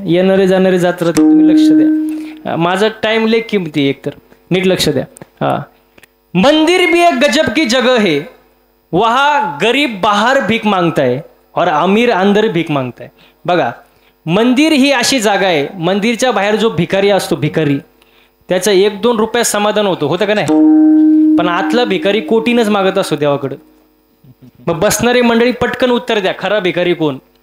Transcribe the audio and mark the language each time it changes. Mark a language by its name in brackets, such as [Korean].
[Marathi] येणारे जाणारे जात राहते, तुम्ही लक्ष द्या. माझा टाइम लय किमती एकतर. नीट लक्ष द्या. [Hindi] मंदिर भी एक गजब की जगह है, वहां गरीब बाहर भीक मांगता है और अमीर अंदर भीक मांगताय. [Marathi] बघा, मंदिर ही अशी जागा आहे, मंदिरच्या बाहेर जो भिकारी असतो, भिकारी, त्याचा 1-2 रुपयात समाधान होतं का नाही? पण आतला भिकारी कोटीनच मागत असतो देवाकडं. मग बसणारी मंडळी पटकन उत्तर द्या, खरा भिकारी कोण?